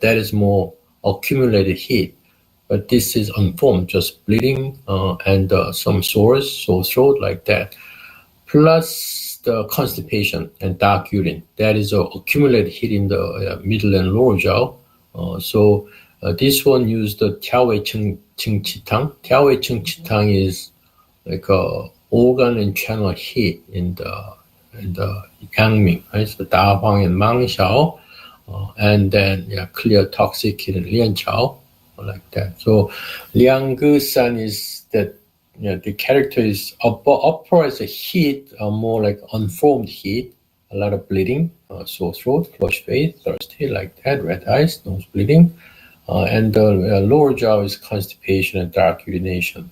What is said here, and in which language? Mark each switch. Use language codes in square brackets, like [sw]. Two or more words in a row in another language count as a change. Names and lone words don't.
[en] That is more accumulated heat. But this is unformed, just bleeding and some sores, sore throat like that. Plus the constipation and dark urine. That is accumulated heat in the middle and lower jaw. So this one used the Tiao Wei Chen Chi Tang. Tiao Wei Chen Chi Tang is like a organ and channel heat in the Yangming, right? So Da Huang and Mang Shao, and then clear toxic heat in Lian Chao, like that. So Liang-Ge-San is that. The character is upper as a heat, more like unformed heat, a lot of bleeding, sore throat, flushed face, thirsty, like that, red eyes, nose bleeding, and the lower jaw is constipation and dark urination.